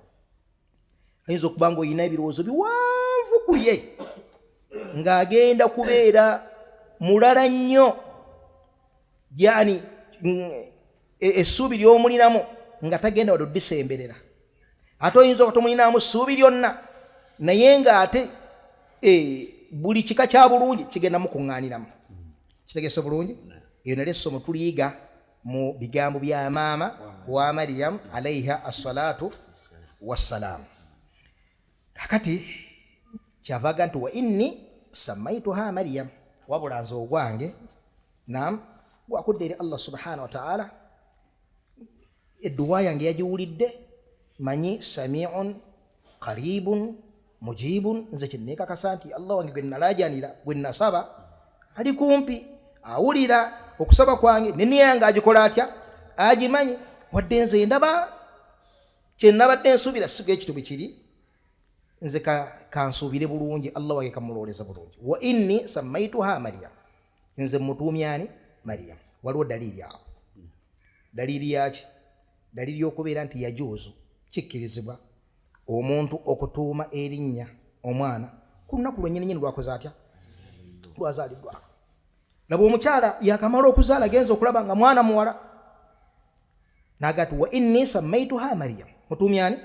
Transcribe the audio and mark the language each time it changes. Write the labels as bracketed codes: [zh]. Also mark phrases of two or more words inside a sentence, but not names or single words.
[lg] Ayinza okuba nga olina ebirowoozo biwanvu ku ye ng'agenda kubeera mulala nnyo, yani essuubi ly'omulinamu nga tagenda wadde oddisemberera. Ate oyinza okutomulinamu ssuubi lyonna naye ng'ate buli kika kya bulungi kigenda mukuŋŋaaniramu. Kitegese bulungi? Eyo nalyo essomo tuliyiga mu bigambo bya maama wa Maryam [ar] عليها الصلاة والسلام. [lg] Kakati kyavaga nti [ar] وإني سميتها مريم, [lg] wabula nze ogwange naam gwakudde eri Allah [ar] سبحانه وتعالى. [lg] Edduwa yange yagiwulidde, manyi [ar] سميع قريب مجيب. [lg] Nze kyenneekakasa nti Allah wange gwe nalaajanira, gwe nasaba ali kumpi, awulira okusaba kwange, n'enniya yange agikola atya, agimanyi. Wadde nze ndaba kyennabadde nsuubira si bwe kitu bwe kiri, nze kansuubire bulungi, Allah wange kamulooleza bulungi. [ar] وإني سميتها مريم, [lg] nze mutuumya ani? Maryam. Waliwo dalili awo. Dalili yaki? Dalili y'okubeera nti yajuuzu, kikkirizibwa omuntu okutuuma erinnya omwana ku lunaku lwennyini lwakoze atya, lwazaaliddwako. Laba omukyala yakamala okuzaala genza okulaba nga mwana muwala, n'agati [ar] وإني سميتها مريم, [lg] mutuumya ani?